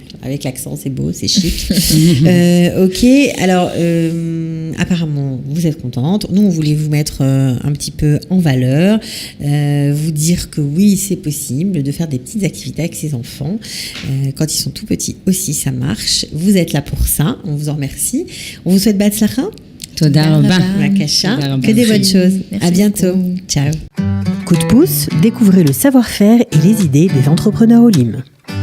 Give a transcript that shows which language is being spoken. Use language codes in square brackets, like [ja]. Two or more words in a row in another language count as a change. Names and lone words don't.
[fr] Avec l'accent, c'est beau, c'est chic. Ok, alors apparemment, vous êtes contente. Nous, on voulait vous mettre un petit peu en valeur, vous dire que oui, c'est possible de faire des petites activités avec ses enfants. Quand ils sont tout petits aussi, ça marche. Vous êtes là pour ça. On vous en remercie. On vous souhaite Batzlacha. [he] תודה רבה. Makasha. [fr] Que des bonnes choses. À bientôt. Ciao. Coup de pouce, découvrez le savoir-faire et les idées des entrepreneurs Olim.